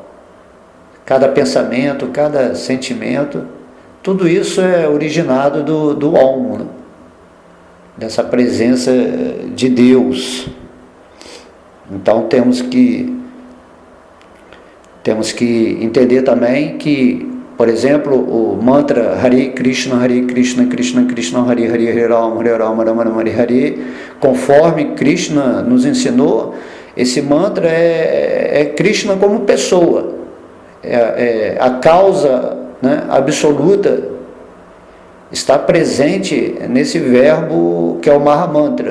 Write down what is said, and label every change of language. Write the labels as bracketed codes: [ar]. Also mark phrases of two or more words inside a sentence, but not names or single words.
[pt] Cada pensamento, cada sentimento, tudo isso é originado do Om, né? Dessa presença de Deus. Então temos que Temos que entender também que, por exemplo, o mantra [sa] Hare Krishna, Krishna Krishna, Hare Rama, Rama Rama, Hare Hare, [pt] conforme Krishna nos ensinou, esse mantra é Krishna como pessoa, a causa, né, absoluta está presente nesse verbo que é o Mahamantra.